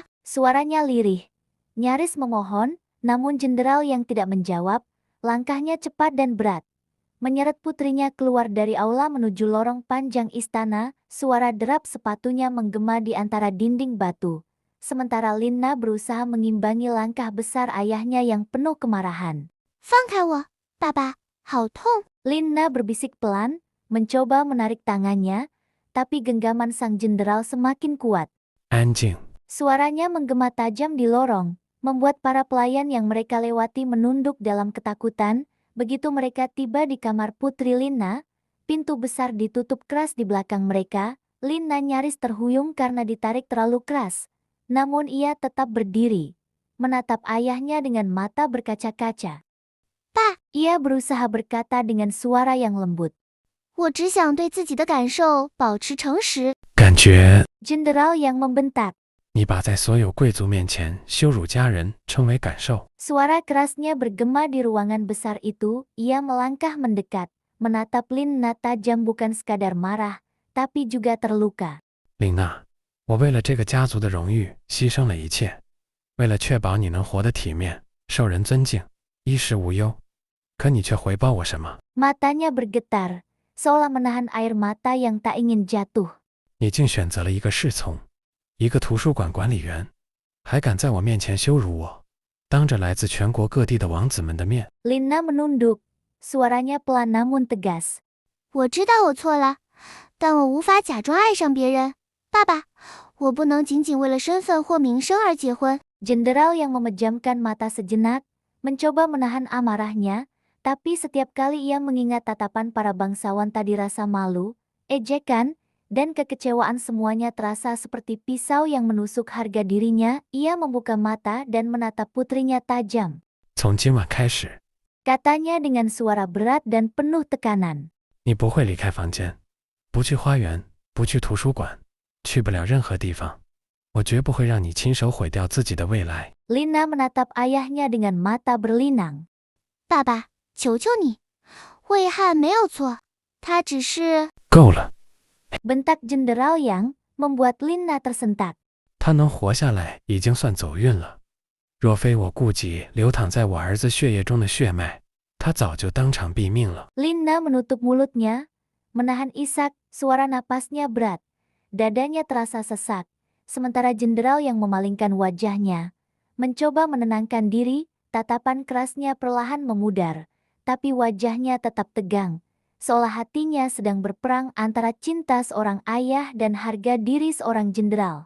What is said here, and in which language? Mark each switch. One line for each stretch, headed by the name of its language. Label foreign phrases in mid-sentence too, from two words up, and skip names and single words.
Indonesian: Suaranya lirih, nyaris memohon, namun jenderal yang tidak menjawab, langkahnya cepat dan berat. Menyeret putrinya keluar dari aula menuju lorong panjang istana, suara derap sepatunya menggema di antara dinding batu. Sementara Lina berusaha mengimbangi langkah besar ayahnya yang penuh kemarahan.
Chinese: 放开我，爸爸，好痛！
Indonesian: Lina berbisik pelan, mencoba menarik tangannya, tapi genggaman sang jenderal semakin kuat.
Chinese: 安静，
Indonesian: Suaranya menggema tajam di lorong, membuat para pelayan yang mereka lewati menunduk dalam ketakutan. Begitu mereka tiba di kamar Putri Lina, Pintu besar ditutup keras di belakang mereka. Lina nyaris terhuyung karena ditarik terlalu keras. Namun ia tetap berdiri, menatap ayahnya dengan mata berkaca-kaca. Pa! Ia berusaha berkata dengan suara yang lembut.
Chinese: 我只想对自己的感受保持诚实。感觉
Indonesian: Jenderal yang membentak.
Chinese: 你把在所有贵族面前羞辱家人称为感受。
Indonesian: Suara kerasnya bergema di ruangan besar itu. Ia melangkah mendekat, menatap Lina tajam bukan sekadar marah, tapi juga terluka.
Chinese: 琳娜，我为了这个家族的荣誉牺牲了一切，为了确保你能活得体面、受人尊敬、衣食无忧，可你却回报我什么？
Indonesian: Matanya bergetar, seolah menahan air mata yang tak ingin jatuh.
Chinese: 你竟选择了一个侍从，一个图书馆管理员，还敢在我面前羞辱我，当着来自全国各地的王子们的面。
Indonesian: Lina menunduk, suaranya pelan namun tegas.
Chinese: 我知道我错了，但我无法假装爱上别人。爸爸，我不能仅仅为了身份或名声而结婚。
Indonesian: Jenderal yang memejamkan mata sejenak, mencoba menahan amarahnya, tapi setiap kali ia mengingat tatapan para bangsawan tadi rasa malu, ejekan, dan kekecewaan semuanya terasa seperti pisau yang menusuk harga dirinya. Ia membuka mata dan menatap putrinya tajam.
Chinese: 从今晚开始，
Indonesian: Katanya dengan suara berat dan penuh tekanan.
Chinese: 你不会离开房间，不去花园，不去图书馆，去不了任何地方。我绝不会让你亲手毁掉自己的未来。
Indonesian: Lina menatap ayahnya dengan mata berlinang.
Chinese: 爸爸，求求你，魏汉没有错，他只是…… 够了，
Indonesian: Bentak Jenderal yang membuat Lina tersentak.
Chinese: 他能活下来已经算走运了。若非我顾及流淌在我儿子血液中的血脉，他早就当场毙命了。
Indonesian: Lina menutup mulutnya, menahan isak, suara napasnya berat. Dadanya terasa sesak, sementara jenderal yang memalingkan wajahnya, mencoba menenangkan diri, tatapan kerasnya perlahan memudar, tapi wajahnya tetap tegang, seolah hatinya sedang berperang antara cinta seorang ayah dan harga diri seorang jenderal.